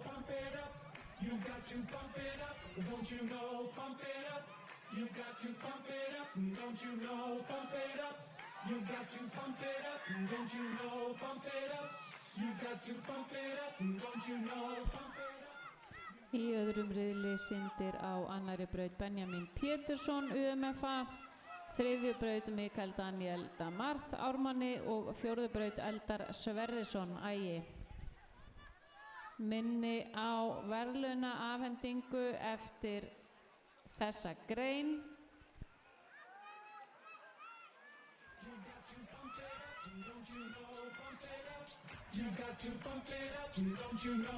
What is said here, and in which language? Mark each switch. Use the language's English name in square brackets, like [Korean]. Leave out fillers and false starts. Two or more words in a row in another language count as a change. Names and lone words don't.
[English] Pump it up. You got to pump it up, don't you know? Pump it up. You got to pump it up, don't you know? Pump it up. You got to pump it up, don't you know? Pump it up. You got to pump it up, don't you know? Pump it up. [Icelandic] Í öðrum riðli syndir á annari braut Benjamin Pétursson UMFA, þriðju braut Mikael Daniel Damarth Ármanni og fjórðu braut Eldar Sverrisson Ægi. Minni á verðlauna afhendingu eftir þessa grein. [English] You got to pump it up, don't you know?